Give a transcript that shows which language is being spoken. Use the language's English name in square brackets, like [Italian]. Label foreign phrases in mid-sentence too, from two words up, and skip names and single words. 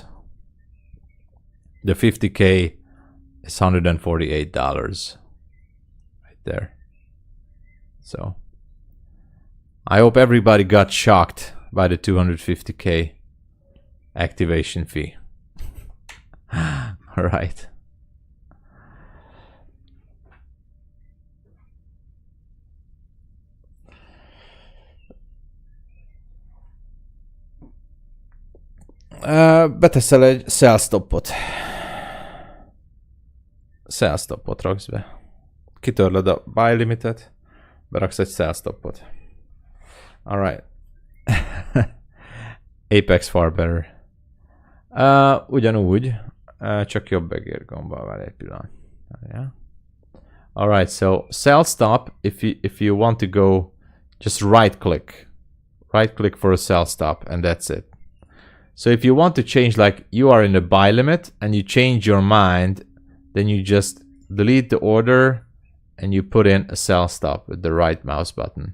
[English] The 50K is $148. Right there. So I hope everybody got shocked by the 250K activation fee. All right. [Hungarian] Beteszel egy [English] sell stopot. Sell stopot [Hungarian] raksz be. Kitörlöd a [English] buy limitet, [Hungarian] beraksz egy [English] sell stopot. All right. Apex far better. [Hungarian] Ugyanúgy, csak jobb egér gombbal, várj egy pillanat. [English] Yeah. All right, so sell stop. If you want to go, just right click for a sell stop, and that's it. So if you want to change, like you are in the buy limit and you change your mind, then you just delete the order and you put in a sell stop with the right mouse button.